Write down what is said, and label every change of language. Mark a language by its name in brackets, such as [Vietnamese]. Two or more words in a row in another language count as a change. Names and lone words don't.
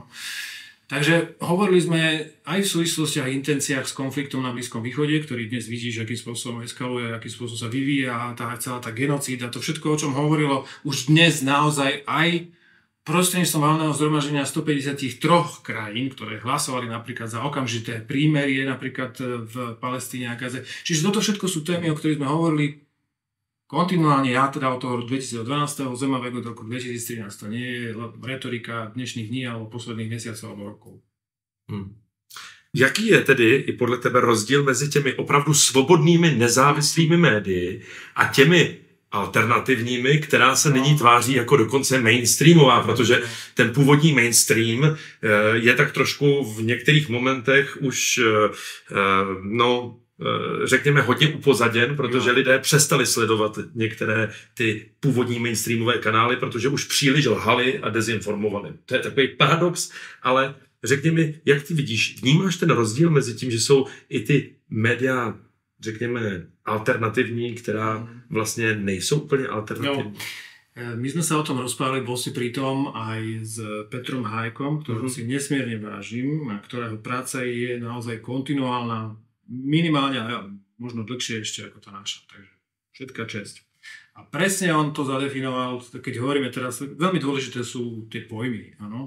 [Slovak] Takže hovorili sme aj v súvislostiach a intenciách s konfliktom na Blízkom východe, ktorý dnes vidíš, akým spôsobom eskaluje, akým spôsobom sa vyvíja celá tá genocída, to všetko, o čom hovorilo už dnes naozaj aj prostredníctvom valného zhromaždenia 153 krajín, ktoré hlasovali napríklad za okamžité prímerie napríklad v Palestíne a Gaze. Čiže toto všetko sú témy, o ktorých sme hovorili kontinuálne, ja teda od toho 2012. Zemavek od roku 2013. To nie je retorika dnešných dní alebo posledných mesiacov alebo rokov. [Czech] Jaký je tedy i podle tebe rozdíl mezi těmi opravdu svobodnými, nezávislými médii a těmi alternativními, která se nyní tváří jako dokonce mainstreamová, protože ten původní mainstream je tak trošku v některých momentech už řekněme hodně upozaděn, protože lidé přestali sledovat některé ty původní mainstreamové kanály, protože už příliš lhali a dezinformovali. To je takový paradox, ale řekni mi, jak ty vidíš, vnímáš ten rozdíl mezi tím, že jsou i ty média, řekněme, alternativní, která vlastně nejsou úplně alternativní? [Slovak] No, my sme sa o tom rozprávali, bol si pri tom aj s Petrom Hájkom, ktorého si nesmierne vážim a ktorého práca je naozaj kontinuálna, minimálne a možno dlhšie ešte ako tá naša. Takže všetká česť. A presne on to zadefinoval, keď hovoríme teraz, veľmi dôležité sú tie pojmy, áno.